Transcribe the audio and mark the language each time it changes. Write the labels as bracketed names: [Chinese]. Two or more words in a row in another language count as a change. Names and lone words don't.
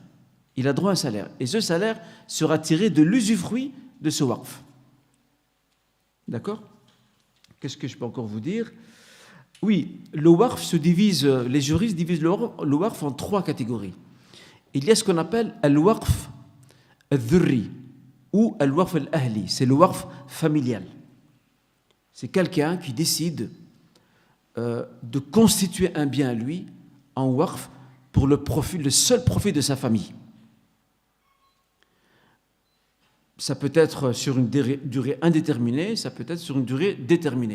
[French] Il a droit à un salaire. Et ce salaire sera tiré de l'usufruit de ce waqf. D'accord? Qu'est-ce que je peux encore vous dire? Oui, le waqf se divise, les juristes divisent le waqf en 3 catégories. il y a ce qu'on appelle [Arabic] الوقف الذري [French] ou [Arabic] الوقف الأهلي, [French] c'est le waqf familial. C'est quelqu'un qui décide de constituer un bien à lui en waqf pour le seul profit de sa famille. Ça peut être sur une durée indéterminée, ça peut être sur une durée déterminée.